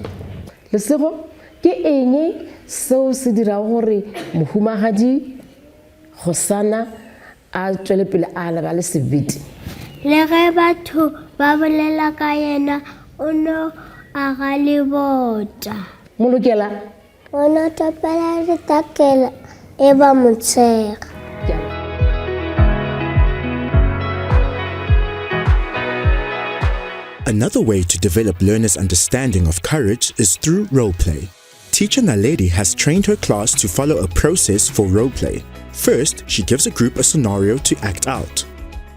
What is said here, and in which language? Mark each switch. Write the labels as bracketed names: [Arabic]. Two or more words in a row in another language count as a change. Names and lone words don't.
[Northern Sotho] Lesego, ke eng seo se dirago gore mohumagadi Khosana a tšwele pele a leba le sebete? Le ge batho ba bolela ka yena o no aga lebota. Molokela? O no topela ditakela e ba motshega. [English] Another way to develop learners' understanding of courage is through roleplay. Teacher Naledi has trained her class to follow a process for roleplay. First, she gives a group a scenario to act out.